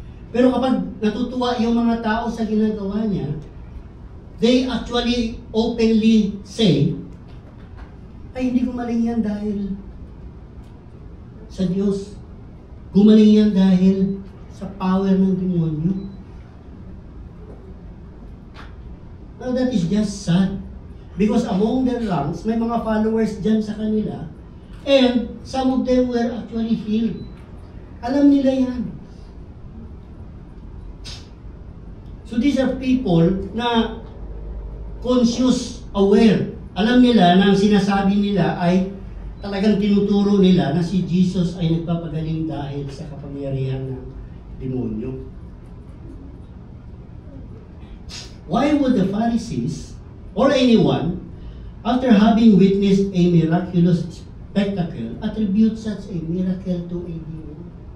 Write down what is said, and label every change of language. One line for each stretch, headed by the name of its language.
Filipino: Pero kapag natutuwa yung mga tao sa ginagawa niya,
English: they actually openly say,
Filipino: ay hindi gumaling yan dahil sa Diyos. Gumaling yan dahil sa power ng demonyo.
English: Now that is just sad. Because among their ranks,
Filipino: may mga followers dyan sa kanila,
English: and some of them were actually healed.
Filipino: Alam nila yan.
English: So these are people na conscious, aware
Filipino: Alam nila na ang sinasabi nila ay talagang tinuturo nila na si Jesus ay nagpapagaling dahil sa kapangyarihan ng demonyo.
English: Why would the Pharisees or anyone, after having witnessed a miraculous spectacle, attribute such a miracle to a demon?